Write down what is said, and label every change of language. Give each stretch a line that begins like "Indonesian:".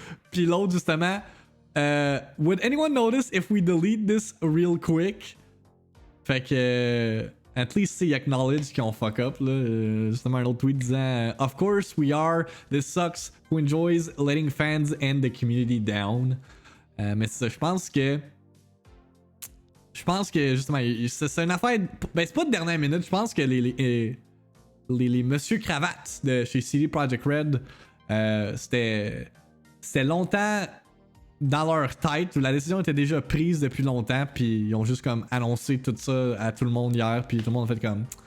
French: Puis l'autre justement,
English: would anyone notice if we delete this real quick?
French: Fait que
English: at least
French: ils acknowledge qu'ils ont fuck up là. Justement un autre tweet disant
English: of course we are, this sucks, who enjoys letting fans and the community down.
French: Mais c'est ça, je pense que justement c'est une affaire, ben c'est pas de dernière minute. Je pense que les monsieur cravates de chez CD Projekt Red, c'était longtemps dans leur tête, la décision était déjà prise depuis longtemps, puis ils ont juste comme annoncé tout ça à tout le monde hier, puis tout le monde a fait comme...